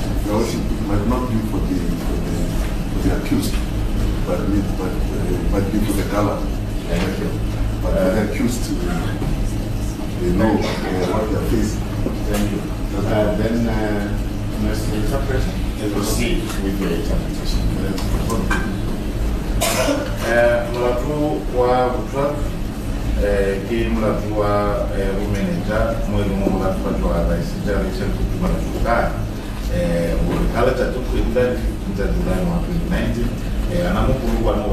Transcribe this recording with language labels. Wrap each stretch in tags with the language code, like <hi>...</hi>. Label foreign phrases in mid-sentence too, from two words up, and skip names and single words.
<en>Your Worship, it might not be for the accused, but it might be for the gallant. But the accused, they know what they are facing. Thank you. Then, Mr. Interpreter, proceed with the interpretation.</en> <nso>molato wa botlhano ke molato wa bomenetša mo e leng mo molato wa Raisetša Rachel Kutume Shokane gore ka letsatsi kgwedi la di 15 tsa Julae 2019 ana mo polokwane o</nso>